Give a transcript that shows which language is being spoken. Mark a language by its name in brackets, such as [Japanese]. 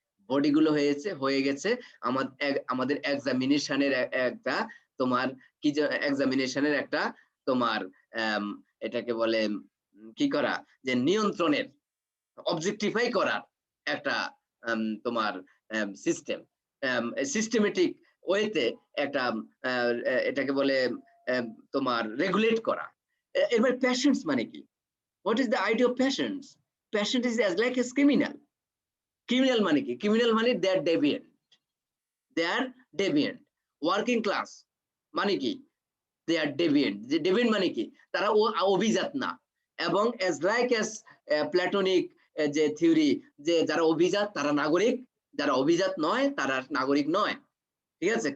[Bangla] Body গুলো হয়ে গেছে আমাদের এক্সামিনেশনের একটা তোমার কি এক্সামিনেশনের একটা তোমার এটাকে বলে কি করা, যে নিয়ন্ত্রণের, অবজেক্টিফাই করার একটা তোমার সিস্টেম, সিস্টেমেটিক ওয়েতে একটা এটাকে বলে তোমার রেগুলেট করা। এবার প্যাশেন্টস মানে কি? [English] What is the idea of patients? Patient is as like as criminal. Criminal [Bangla] মানে কি? [English] Criminal মানে they are deviant. They are deviant. Working class [Bangla] মানে কি? [English] They are deviant. যে deviant মানে কি? [Bangla] তারা অভিজাত না। এবং [English] as like as [Bangla] প্ল্যাটনিক যে থিওরি, যে যারা অভিজাত তারা নাগরিক, যারা অভিজাত নয় তারা নাগরিক নয়। ঠিক আছে?